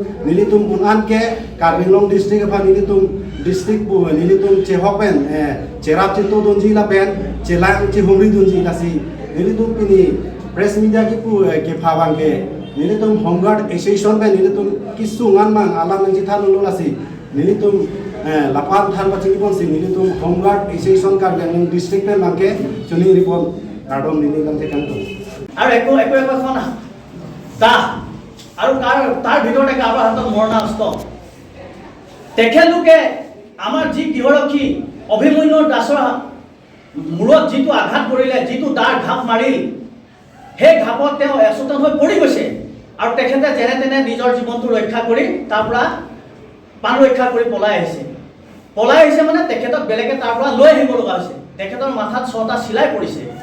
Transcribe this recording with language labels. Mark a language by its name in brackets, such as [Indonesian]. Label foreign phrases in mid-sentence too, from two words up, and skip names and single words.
[Karbi] nilitum unan ke Karbi Anglong district apa nilitum district pu nilitum Chehok pen Cherap Chito donji la pen Chelang Chehumri donji la si nilitum pini [English] press media [Karbi] ki pu ke phawang ke nilitum Home Guard Association pen nilitum kisungan mang alam nang jithan lo la si nilitum Lapan Than Paching Pon Sing nilitum Home Guard Association Karbi Anglong district pen mangke chuning report Kardom nili lam tekan to [Assamese] আৰু একো এখন তা আৰু তাৰ ভিতৰতে কাৰোবাৰ হাতত মৰণাস্ত্ৰ তেখেতলোকে আমাৰ যি গৃহৰক্ষী অভিমন্যু দাসৰ মূৰত যিটো আঘাত কৰিলে যিটো দাৰ ঘাপ মাৰিল সেই ঘাপত তেওঁ এচেতন হৈ পৰি গৈছে আৰু তেখেতে যেনে তেনে নিজৰ জীৱনটো ৰক্ষা কৰি তাৰ পৰা প্ৰাণ ৰক্ষা কৰি পলাই আহিছে মানে তেখেতক বেলেগে তাৰ পৰা লৈ আহিব লগা হৈছে তেখেতৰ মাথাত 6টা চিলাই পৰিছে